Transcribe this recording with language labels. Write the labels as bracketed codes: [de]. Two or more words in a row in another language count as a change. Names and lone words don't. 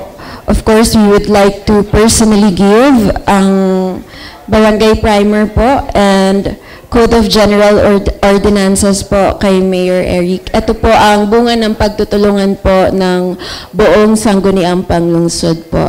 [en] of course, we would like to personally give [tl] ang barangay [en] primer po and Code of General Ordinances po kay Mayor Eric. [tl] Ito po ang bunga ng pagtutulungan po ng buong Sangguniang Panlungsod po.